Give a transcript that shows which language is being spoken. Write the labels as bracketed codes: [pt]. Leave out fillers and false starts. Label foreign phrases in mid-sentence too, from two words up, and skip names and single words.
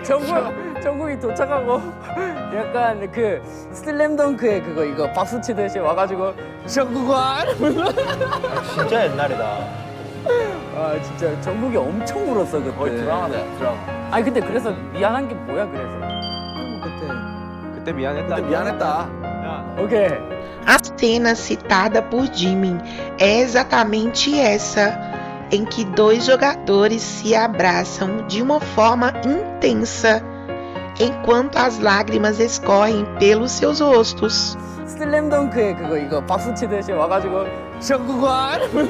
[ko] 정국이 도착하고 약간 그 슬램덩크의 그거 이거 박수 치듯이 와가지고 정국아 진짜 옛날이다. 아 진짜 정국이 엄청 울었어 그때. 거의 드라마다 드라마. 아니 근데 그래서 미안한 게 뭐야 그래서. 그때 미안했다. 미안했다. 오케이. [pt] A cena citada por Jimin é exatamente essa, em que dois jogadores se abraçam de uma forma intensa, enquanto as lágrimas escorrem pelos seus rostos. [ko] 슬램덩크의 그거 이거 박수 치듯이 와가지고 정국아